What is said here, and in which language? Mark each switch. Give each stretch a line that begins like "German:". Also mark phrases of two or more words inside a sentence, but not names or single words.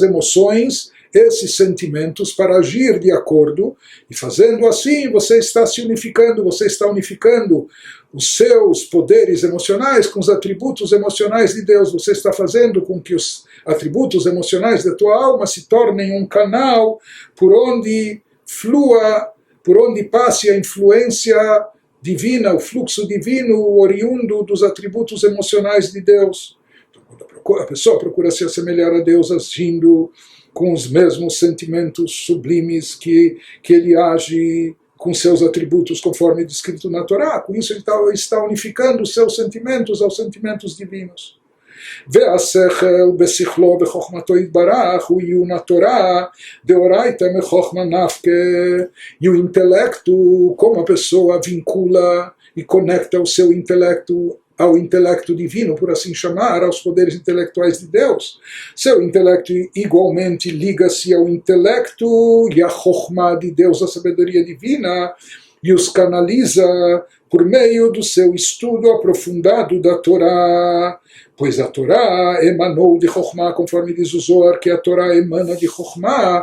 Portuguese: emoções, esses sentimentos para agir de acordo, e fazendo assim você está se unificando, você está unificando os seus poderes emocionais com os atributos emocionais de Deus, você está fazendo com que os atributos emocionais da tua alma se tornem um canal por onde flua, por onde passe a influência divina, o fluxo divino oriundo dos atributos emocionais de Deus. Então, a pessoa procura se assemelhar a Deus agindo com os mesmos sentimentos sublimes que ele age com seus atributos conforme descrito na Torá. Com isso ele está unificando os seus sentimentos aos sentimentos divinos.
Hebrew: והשכל בשכלו בחוכמתו יתברך הוא עיון התורה
Aramaic: דאורייתא מחוכמה נפקא.
Portuguese: E o intelecto, como a pessoa vincula e conecta o seu intelecto ao intelecto divino, por assim chamar, aos poderes intelectuais de Deus. Seu intelecto igualmente liga-se ao intelecto e à chokhmah de Deus, a sabedoria divina, e os canaliza por meio do seu estudo aprofundado da Torá, pois a Torá emanou de chokhmah, conforme diz o Zohar, que a Torá emana de chokhmah.